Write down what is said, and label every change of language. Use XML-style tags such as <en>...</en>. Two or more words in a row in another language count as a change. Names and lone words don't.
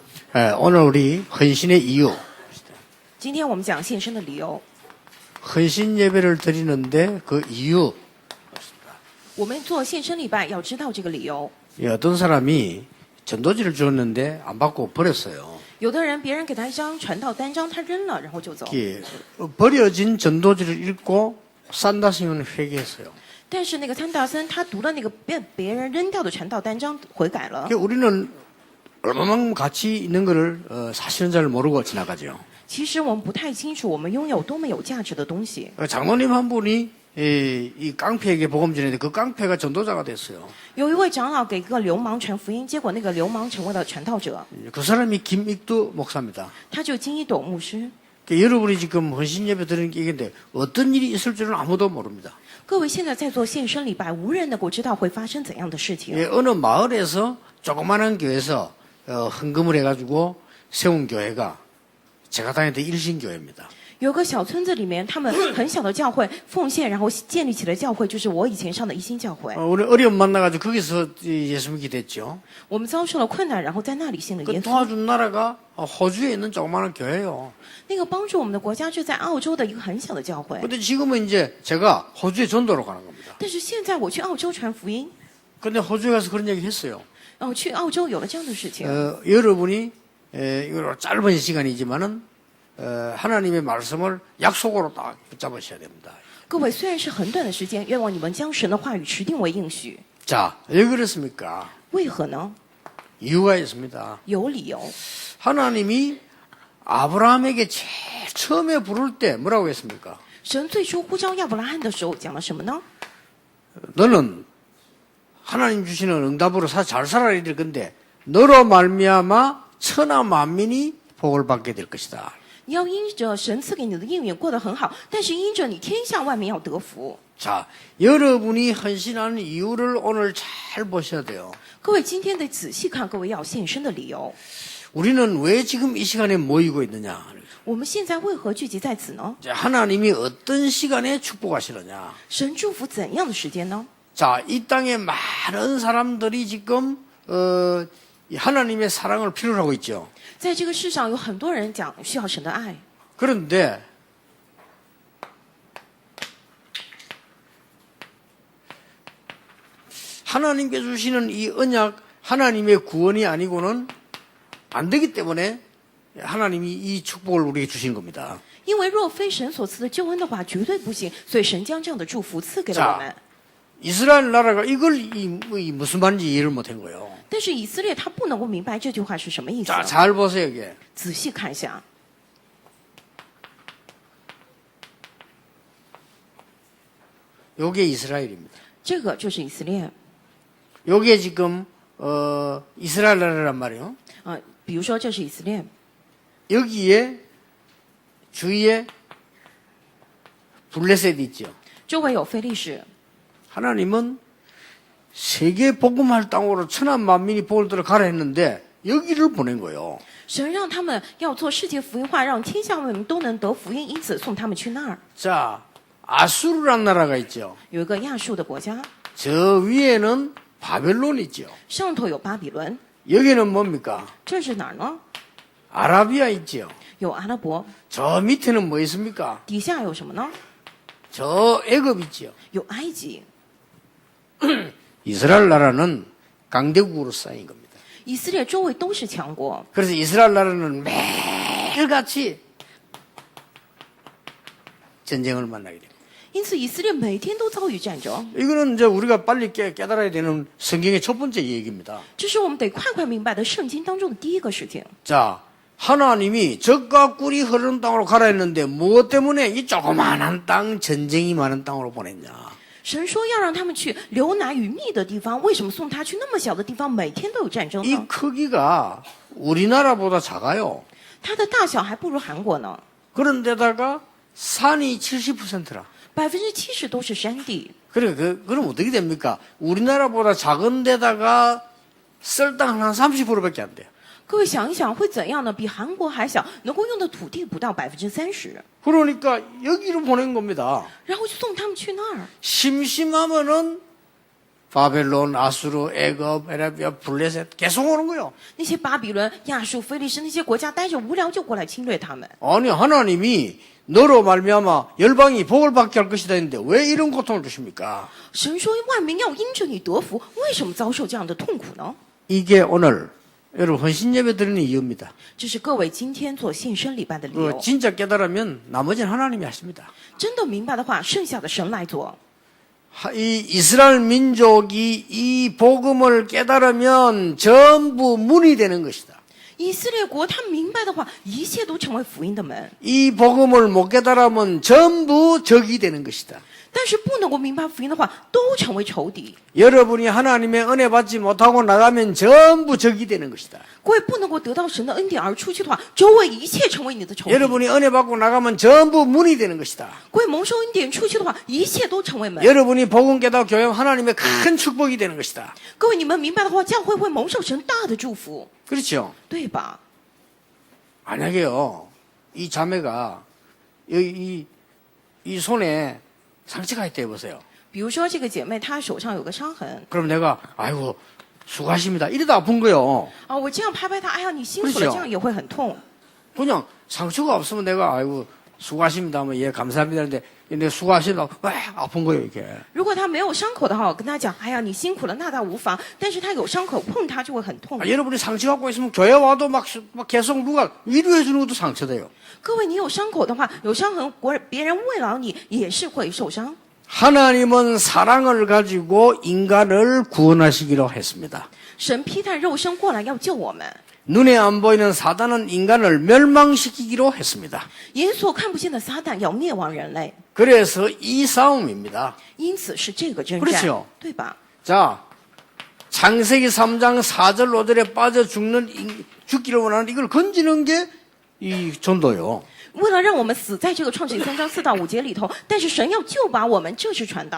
<ko>오늘 우리 헌신의 이유.</ko> <zh>今天我们讲献身的理由。</zh> <ko>헌신 예배를 드리는데 그 이유.</ko> <zh>我们做献身礼拜要知道这个理由。</zh> <ko>어떤 사람이 전도지를 주었는데 안 받고 버렸어요.</ko> <zh>有的人别人给他一张传道单张，他扔了，然后就走。</zh> <ko>버려진 전도지를 읽고 산다시면 회개했어요.</ko> <zh>但是那个参大森他读了那个别人扔掉的传道单张，悔改了。</zh> <ko>우리는 얼마만큼 가치 있는 거를 사실은 잘 모르고 지나가죠.</ko> <zh>其实我们不太清楚我们拥有多么有价值的东西。</zh> <ko>장로님 한 분이 이 깡패에게 복음 전했는데 그 깡패가 전도자가 됐어요.</ko> <zh>有一位长老给一个流氓传福音，结果那个流氓成为了传道者，</zh> <ko>그 사람이 김익두 목사입니다.</ko> <zh>他就金一斗牧师。</zh> <ko>여러분이 지금 헌신 예배 드리는 게 이건데 어떤 일이 있을 줄은 아무도 모릅니다.</ko> <zh>各位现在在做献身礼拜，无人能够知道会发生怎样的事情。</zh> <ko>어느 마을에서 조그마한 교회에서 헌금을 해가지고 세운 교회가 제가 다녔던 일신교회입니다.</ko> <zh>有个小村子里面，他们很小的教会奉献，然后建立起了教会，就是我以前上的一心教会。</zh> <ko>우리 어려움 만나가지고 거기서 예수 믿게 됐죠.</ko> <zh>我们遭受了困难，然后在那里信了</zh> <ko>그</ko> <zh>耶稣。</zh> <ko>도와준 나라가 호주에 있는 조그마한 교회예요.</ko> <zh>那个帮助我们的国家是在澳洲的一个很小的教会。</zh> <ko>근데 지금은 이제 제가 호주에 전도로 가는 겁니다.</ko> <zh>但是现在我去澳洲传福音，</zh> <ko>근데 호주에 가서 그런 얘기 했어요.</ko> <zh>去澳洲有了这样的事情。</zh> <ko>여러분이 이거 짧은 시간이지만은 하나님의 말씀을 약속으로 딱 붙잡으셔야 됩니다.</ko> <zh>各位，虽然是很短的时间，愿望你们将神的话语持定为应许。</zh> <ko>자, 왜 그렇습니까?</ko> <zh>为何呢？</zh> <ko>이유가 있습니다.</ko> <zh>有理由。</zh> <ko>하나님이 아브라함에게 제일 처음에 부를 때 뭐라고 했습니까?</ko> <zh>神最初呼召亚伯拉罕的时候讲了什么呢？</zh> <ko>너는 하나님 주시는 응답으로 잘 살아야 될 건데 너로 말미암아 천하 만민이 복을 받게 될 것이다.</ko> <zh>你要因着神赐给你的应允过得很好，但是因着你天下万民要得福。</zh> <ko>자, 여러분이 헌신하는 이유를 오늘 잘 보셔야 돼요.</ko> <zh>各位今天得仔细看各位要献身的理由。</zh> <ko>우리는 왜 지금 이 시간에 모이고 있느냐?</ko> <zh>我们现在为何聚集在此呢？</zh> <ko>하나님이 어떤 시간에 축복하시느냐?</ko> <zh>神祝福怎样的时间呢？</zh> <ko>자, 이 땅에 많은 사람들이 지금 하나님의 사랑을 필요로 하고 있죠.</ko> <zh>在这个世上有很多人讲需要神的爱，</zh> <ko>그런데 하나님께 주시는 이 언약, 하나님의 구원이 아니고는 안 되기 때문에 하나님이 이 축복을 우리에게 주신 겁니다.</ko> <zh>因为若非神所赐的救恩的话，绝对不行。所以神将这样的祝福赐给了我们。</zh> <ko>자, 이스라엘 나라가 이걸 무슨 말인지 이해를 못한 거예요.</ko> <zh>但是以色列他不能够明白这句话是什么意思。</zh> <ko>자, 잘 보세요, 이게.</ko> <zh>仔细看一下，</zh> <ko>요게 이스라엘입니다.</ko> <zh>这个就是以色列。</zh> <ko>요게 지금 이스라엘 나라란 말이에요.</ko> <zh>比如说这是以色列，</zh> <ko>여기에 주위에 블레셋이 있죠.</ko> <zh>周围有非利士。</zh> <ko>하나님은 세계 복음할 땅으로 천한 만민이 복을 들어 가라 했는데 여기를 보낸 거예요.</ko> <zh>神让他们要做世界福音化，让天下万民都能得福音，因此送他们去那儿。</zh> <ko>자, 아수르란 나라가 있죠.</ko> <zh>有一个亚述的国家，</zh> <ko>저 위에는 바벨론 있죠.</ko> <zh>上头有巴比伦，</zh> <ko>여기는 뭡니까?</ko> <zh>这是哪儿呢？</zh> <ko>아라비아 있죠.</ko> <zh>有阿拉伯，</zh> <ko>저 밑에는 뭐 있습니까?</ko> <zh>底下有什么呢？</zh> <ko>저 애굽 있죠.</ko> <zh>有埃及。</zh> <ko>이스라엘 나라는 강대국으로 쌓인 겁니다.</ko> <zh>以色列周围都是强国，</zh> <ko>그래서 이스라엘 나라는 매일같이 전쟁을 만나게 됩니다.</ko> <zh>因此以色列每天都遭遇战争。</zh> <ko>이거는 이제 우리가 빨리 깨달아야 되는 성경의 첫 번째 얘기입니다.</ko> <zh>这是我们得快快明白的圣经当中的第一个事情。</zh> <ko>자, 하나님이 젖과 꿀이 흐르는 땅으로 가라 했는데 무엇 때문에 이 조그마한 땅, 전쟁이 많은 땅으로 보냈냐?</ko> <zh>神说要让他们去流奶与蜜的地方，为什么送他去那么小的地方，每天都有战争</zh> <ko>이</ko> <zh>呢？</zh> <ko>크기가 우리나라보다 작아요.</ko> <zh>它的大小还不如韩国呢，</zh> <ko>그런데다가 산이 70%라.</ko> <zh>70% 都是山地。</zh> <ko>그래, 그럼 어떻게 됩니까? 우리나라보다 작은 데다가 썰 땅 한 30%밖에 안 돼요.</ko> <zh>各位想一想会怎样呢？比韩国还小，能够用的土地不到30%，</zh> <ko>그러니까 여기로 보낸 겁니다.</ko> <zh>然后就送他们去那儿。</zh> <ko>심심하면은 바벨론, 아수르, 애굽, 에라비아, 블레셋 계속 오는 거요.</ko> <zh>那些巴比伦、亚述、非利士那些国家待着无聊就过来侵略他们。</zh> <ko>아니 하나님이 너로 말미암아 열방이 복을 받게 할 것이다 했는데 왜 이런 고통을 주십니까?</ko> <zh>神说万民要因着你得福，为什么遭受这样的痛苦呢？</zh> <ko>이게 오늘 여러분 헌신 예배 드리는 이유입니다.</ko> <zh>这是各位今天做献身礼拜的理由。</zh> <ko>진짜 깨달으면 나머지는 하나님이 하십니다.</ko> <zh>真的明白的话，剩下的神来做。</zh> <ko>이 이스라엘 민족이 이 복음을 깨달으면 전부 문이 되는 것이다.</ko> <zh>以色列国他明白的话，一切都成为福音的门。</zh> <ko>이 복음을 못 깨달으면 전부 적이 되는 것이다.</ko> <zh>但是不能够明白福音的话，都成为仇敌。</zh> <ko>여러분이 하나님의 은혜 받지 못하고 나가면 전부 적이 되는 것이다.</ko> <zh>各位不能够得到神的恩典而出去的话，周围一切成为你的仇敌。</zh> <ko>여러분이 은혜 받고 나가면 전부 문이 되는 것이다.</ko> <zh>各位蒙受恩典出去的话，一切都成为门。</zh> <ko>여러분이 복음 깨닫고 교회하면 하나님의 큰 축복이 되는 것이다.</ko> <zh>各位你们明白的话，教会会蒙受神大的祝福，</zh> <ko>그렇죠?</ko> <zh>对吧？</zh> <ko>만약에요, 이 자매가 이 손에 상처가 있다 해보세요.</ko> <zh>比如说这个姐妹她手上有个伤痕</zh> <ko>그럼 내가 아이고 수고하십니다. 이러다 아픈 거요.</ko> <zh>啊，我这样拍拍她，哎呀你辛苦了，</zh> <ko>그렇죠</ko> <zh>这样也会很痛。</zh> <ko>그냥 상처가 없으면 내가 아이고 수고하십니다 하면 예 감사합니다 하는데 내가 수고하십니다 왜 아픈 거예요 이게.</ko> <zh>如果她没有伤口的话，我跟她讲，哎呀你辛苦了，那倒无妨。但是她有伤口，碰她就会很痛。</zh> <ko>여러분이 상처 갖고 있으면 교회 와도 막 계속 누가 위로해 주는 것도 상처돼요.</ko> <zh>各位你有伤口的话，有伤痕，别人慰劳你也是会受伤。</zh> <ko>하나님은 사랑을 가지고 인간을 구원하시기로 했습니다.</ko> <zh>神披戴肉身过来要救我们，</zh> <ko>눈에 안 보이는 사단은 인간을 멸망시키기로 했습니다.</ko> <zh>眼所看不见的撒旦要灭亡人类，</zh> <ko>그래서 이 싸움입니다.</ko> <zh>因此是这个征</zh> <ko>그렇죠</ko> <zh>战，对吧？</zh> <ko>자, 창세기 3장 4절 5절에 빠져 죽기를 원하는 이걸 건지는 게 이 전도요.</ko> <zh>为了让我们死在这个创世记3章4到5节里头，但是神要救拔我们，这是传道。</zh>